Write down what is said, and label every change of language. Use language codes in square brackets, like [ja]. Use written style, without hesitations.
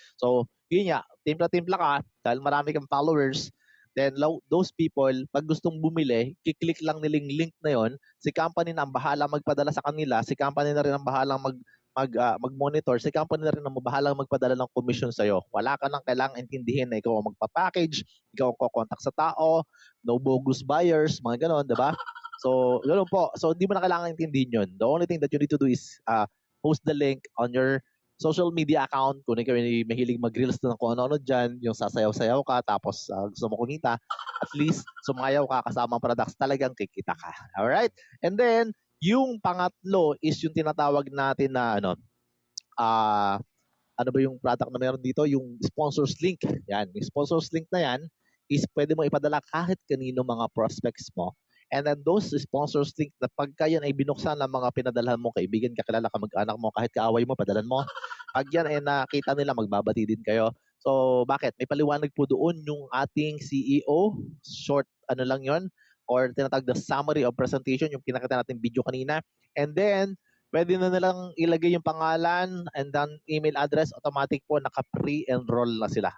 [tl] So, yun nga, timpla-timpla ka, dahil marami kang followers, then those people, pag gustong bumili, kiklik lang nilang link na yon, si company na ang bahala magpadala sa kanila, si company na rin ang bahalang mag-monitor, si company na rin ang bahalang magpadala ng commission sa'yo. Wala ka nang kailangang intindihin na ikaw ang magpa-package, ikaw ang kukontak sa tao, no bogus buyers, mga ganon, diba? So, ganoon po. So, hindi mo na kailangan intindihin yun. [en] The only thing that you need to do is post the link on your social media account. [tl] Kung ikaw ay mahilig mag-reels na ng kung ano-ano dyan, yung sasayaw-sayaw ka, tapos gusto mo kumita, at least sumayaw ka kasama ang products, talagang kikita ka. Alright? And then, yung pangatlo is yung tinatawag natin na ano ba yung product na meron dito? Yung sponsors link. Yan. Yung sponsors link na yan is pwede mo ipadala kahit kanino mga prospects mo. And then those sponsors link na pagka yan ay binuksan ng mga pinadalhan mo, kaibigan, kakilala, kamag-anak mo, kahit kaaway mo, padalan mo. Pag yan ay nakita nila, magbabati din kayo. So, bakit? May paliwanag po doon yung ating CEO. Short, ano lang yon, or tinatawag the summary of presentation, yung pinakita natin video kanina. And then, pwede na nilang ilagay yung pangalan and then email address, automatic po naka-pre-enroll na sila.